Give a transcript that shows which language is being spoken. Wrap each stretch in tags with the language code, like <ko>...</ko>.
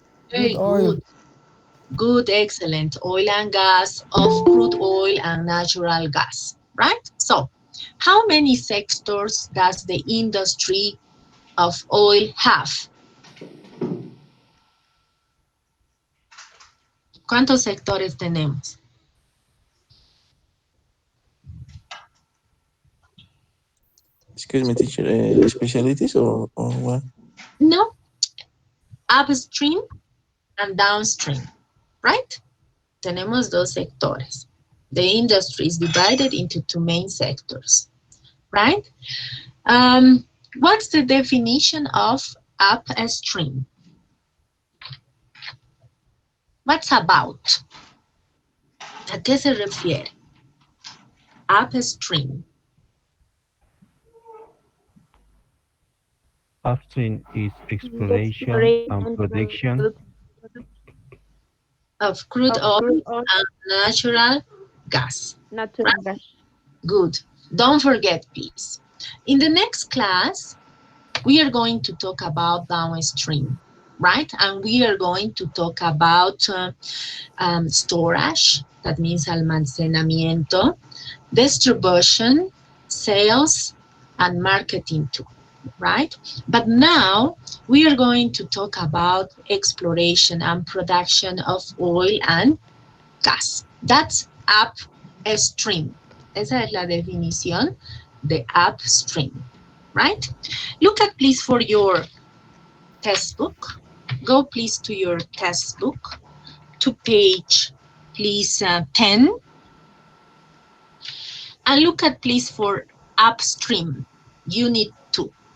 <en>very good. Good, excellent. Oil and gas, of crude oil and natural gas, right? So, how many sectors does the industry of oil have?</en> <es>¿Cuántos sectores tenemos?</es> <en>Excuse me, teacher, specialties or what? No, upstream and downstream, right?</en> <es>Tenemos dos sectores.</es> <en>The industry is divided into two main sectors, right? What's the definition of upstream? What's about?</en> <es>¿A qué se refiere? Upstream.</es> <en>Upstream is exploration and production of crude oil and natural gas. natural gas. Good. Don't forget, please. In the next class, we are going to talk about downstream, right? And we are going to talk about storage, that means almacenamiento, distribution, sales, and marketing too, right? But now we are going to talk about exploration and production of oil and gas. That's upstream.</en> <es>Esa es la definición de upstream, right?</es> <en>Look at please for your test book. Go please to your test book to page please 10 and look at please for upstream unit 2.</en>